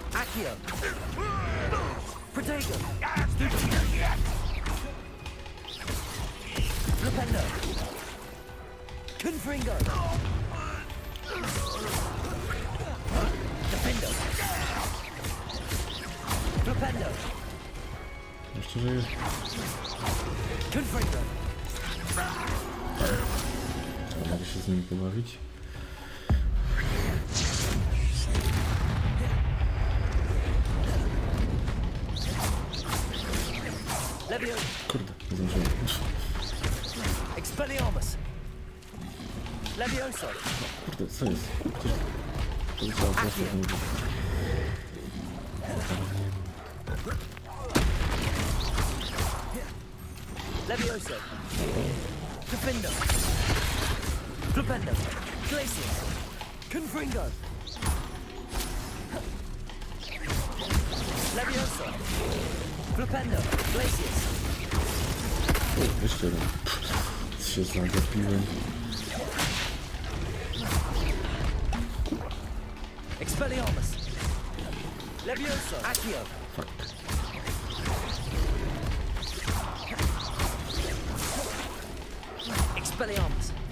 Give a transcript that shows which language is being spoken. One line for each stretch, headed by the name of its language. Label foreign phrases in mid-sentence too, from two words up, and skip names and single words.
Polish: Accio. Protego. Flipendo. Confringo. Defendo. Flipendo. Jeszcze żyje. Confringo. Mogę się z nimi pobawić. Levio. Kurde, nie zdążyłem. Expelliarmus. Levioso. Kurde, co jest? Przecież powiedziała prosto w niego. Levioso. Defendo. Flipendo. Glacius. Confringo. Levioso. Flipendo. Glacius. O, jeszcze raz. Się zagapiłem. Expelliarmus. Levioso. Accio. Fuck. Expelliarmus.